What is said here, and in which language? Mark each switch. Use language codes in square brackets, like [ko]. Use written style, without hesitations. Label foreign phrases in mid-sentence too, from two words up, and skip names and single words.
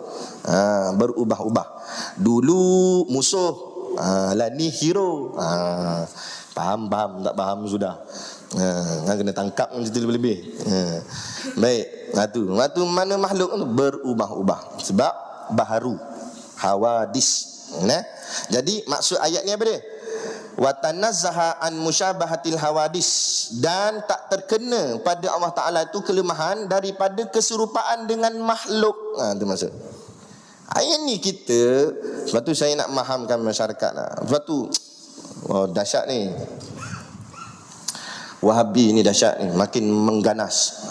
[ms] Berubah-ubah. Dulu musuh, lah ni hero. Faham, tak faham sudah. Kena tangkap cerita lebih-lebih. Baik. Waktu mana makhluk tu berubah-ubah. Sebab baharu, hawadis. Jadi maksud ayat ni apa dia? [ar] وتنزه عن مشابهة الحوادث, [ms] dan tak terkena pada Allah Ta'ala itu kelemahan daripada keserupaan dengan makhluk. Itu maksud ayat ni kita. Sebab tu saya nak mahamkan masyarakat lah. Sebab tu dahsyat ni, Wahabi ni dahsyat ni, makin mengganas.